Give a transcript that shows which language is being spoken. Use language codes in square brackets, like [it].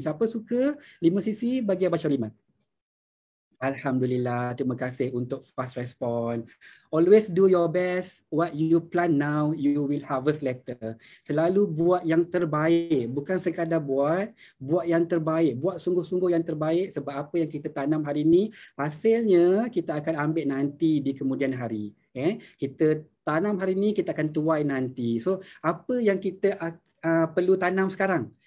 [ms] Siapa suka 5cc bagi Abang Syarul 5. Alhamdulillah, terima kasih untuk fast respon. [en] Always do your best. What you plant now, you will harvest later. [ms] Selalu buat yang terbaik. Bukan sekadar buat yang terbaik. Buat sungguh-sungguh yang terbaik, sebab apa yang kita tanam hari ini, hasilnya kita akan ambil nanti di kemudian hari. Kita tanam hari ini, kita akan tuai nanti. So, apa yang kita perlu tanam sekarang?